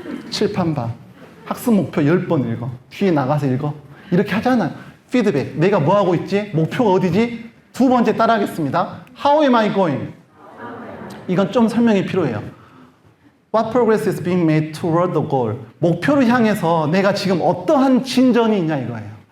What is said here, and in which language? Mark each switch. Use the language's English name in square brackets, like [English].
[Korean] 칠판 봐. 학습 목표 10번 읽어. 뒤에 나가서 읽어. 이렇게 하잖아요. 피드백. 내가 뭐 하고 있지? 목표가 어디지? 2번째 따라하겠습니다. [English] How am I going? [Korean] 이건 좀 설명이 필요해요. [English] What progress is being made toward the goal? [Korean] 목표를 향해서 내가 지금 어떠한 진전이 있냐 이거예요.